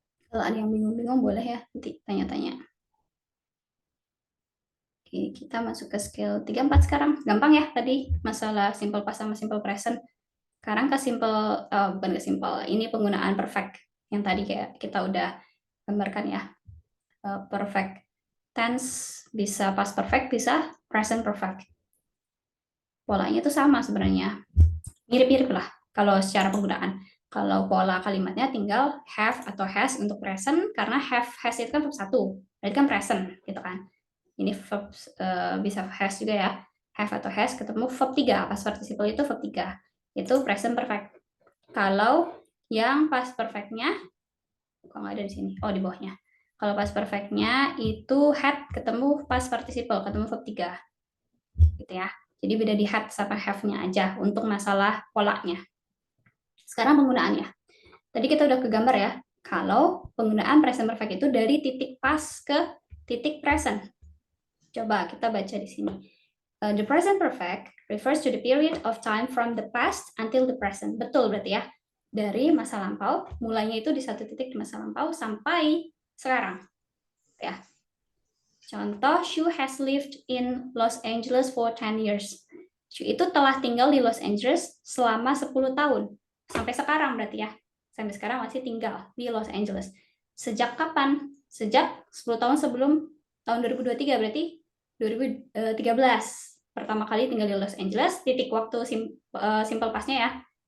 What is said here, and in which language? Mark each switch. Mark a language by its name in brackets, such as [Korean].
[Indonesian] Kalau ada yang bingung-bingung boleh ya nanti tanya-tanya. Oke, kita masuk ke skill 34 sekarang. Gampang ya tadi masalah simple past sama simple present. Sekarang ke simple, bukan ke simple, ini penggunaan perfect. Yang tadi kayak kita udah gambarkan ya. Perfect tense bisa past perfect, bisa present perfect. Polanya itu sama sebenarnya. Mirip-mirip lah kalau secara penggunaan. Kalau pola kalimatnya tinggal have atau has untuk present, karena have, has itu kan verb 1, berarti kan present gitu kan. Ini verb bisa has juga ya, have atau has ketemu verb 3, past participle itu verb 3, itu present perfect. Kalau yang past perfectnya, kok nggak ada di sini, oh di bawahnya. Kalau past perfectnya itu had ketemu past participle, ketemu verb 3 gitu ya. Jadi beda di had sama have-nya aja untuk masalah polanya. Sekarang penggunaannya. Tadi kita udah kegambar ya, kalau penggunaan present perfect itu dari titik past ke titik present. Coba kita baca di sini. [English] The present perfect refers to the period of time from the past until the present. [Indonesian] Betul berarti ya. Dari masa lampau, mulainya itu di satu titik di masa lampau sampai sekarang. Ya. [English] Contoh, Shu has lived in Los Angeles for 10 years. [Indonesian] Shu itu telah tinggal di Los Angeles selama 10 tahun. Sampai sekarang berarti ya. Sampai sekarang masih tinggal di Los Angeles. Sejak kapan? Sejak 10 tahun sebelum tahun 2023, berarti 2013. Pertama kali tinggal di Los Angeles, titik waktu simple past-nya ya.